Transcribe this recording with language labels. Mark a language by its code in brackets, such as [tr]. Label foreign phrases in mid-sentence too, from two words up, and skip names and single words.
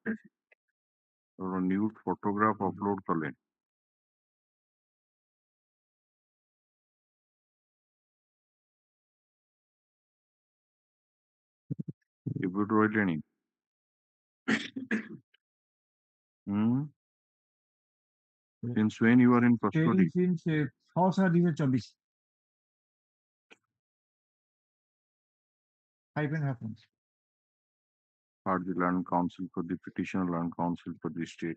[en] nude photograph upload [or] କଲେ କେବେଠୁ ରହିଲେଣି? [en] Since when you are in custody? Since 6/7/2024. 5.5 months. Heard the Land Council for the petitioner, Land Council for the state.